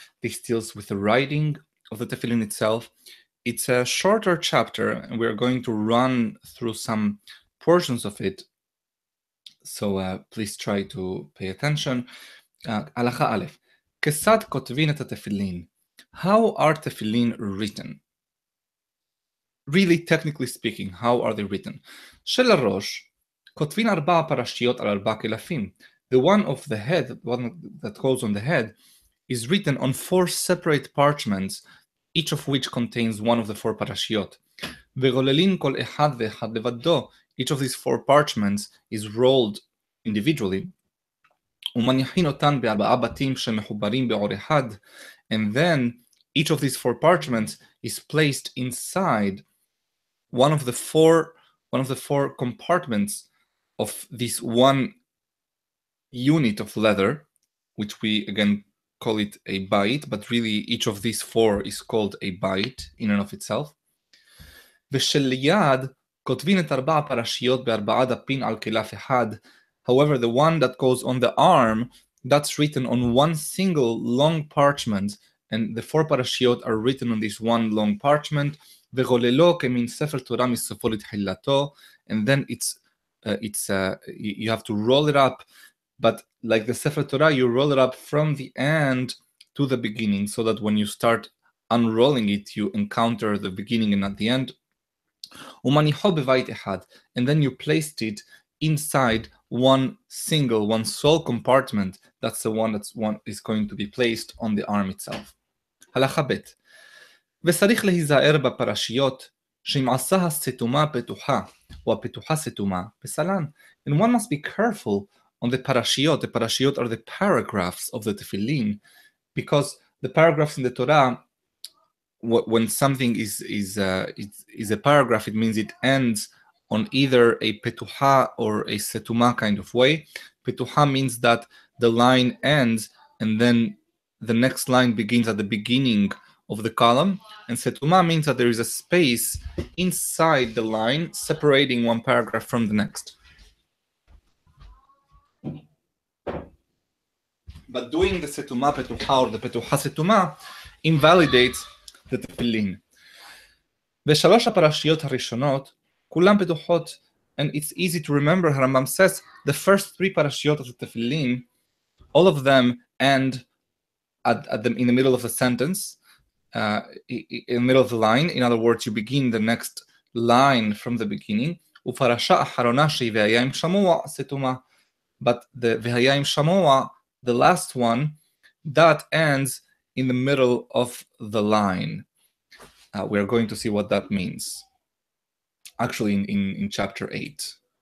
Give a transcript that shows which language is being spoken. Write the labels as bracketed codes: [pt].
[en] This deals with the writing of the Tefillin itself. It's a shorter chapter, and we are going to run through some portions of it. So please try to pay attention. Halacha Aleph. [he] כיצד כותבין את התפילין? [en] How are tefillin written? Really, technically speaking, how are they written? [he] של הראש, כותבין 4 פרשיות על 4 קלפים. [en] The one of the head, the one that goes on the head, is written on 4 separate parchments, each of which contains one of the 4 parashiyot. [he] וגוללים כל אחד ואחד לבדו. [en] Each of these 4 parchments is rolled individually. [he] ומניחין אותן ב4 בתים שמחוברים בעור אחד. [en] And then each of these 4 parchments is placed inside one of the four compartments of this one unit of leather, which we again call it a bait, but really each of these 4 is called a bait in and of itself. [he] ושל יד כותבין את 4 פרשיות ב4 דפים על קלף אחד. [en] However, the one that goes on the arm, that's written on one single long parchment, and the 4 parashiyot are written on this one long parchment. [he] וגוללו כמין ספר תורה מסופו לתחילתו, [en] and then you have to roll it up, but like the Sefer Torah, you roll it up from the end to the beginning, so that when you start unrolling it, you encounter the beginning and not the end. [he] ומניחו בבית אחד, [en] and then you placed it inside one sole compartment. That's the one is going to be placed on the arm itself. [he] הלכה ב' וצריך להיזהר בפרשיות שאם עשה הסתומה פתוחה או הפתוחה סתומה בסלן. [en] And one must be careful on the parashiyot. The parashiyot are the paragraphs of the tefillin, because the paragraphs in the Torah, when something is a paragraph, it means it ends on either a petuha or a setuma kind of way. Petuha means that the line ends and then the next line begins at the beginning of the column, and setuma means that there is a space inside the line separating one paragraph from the next. But doing the setuma petuha or the petuha setuma invalidates the tefillin. [he] ושלוש הפרשיות הראשונות כולם פתוחות, [en] and it's easy to remember. Rambam says the first 3 parashiyot of the tefillin, all of them end in the middle of the sentence, in the middle of the line. In other words, you begin the next line from the beginning. [he] ופרשה אחרונה שהיא והיה עם שמוע סתומה. [en] But the והיה עם שמוע, the last one, that ends in the middle of the line. We are going to see what that means, actually in chapter 8.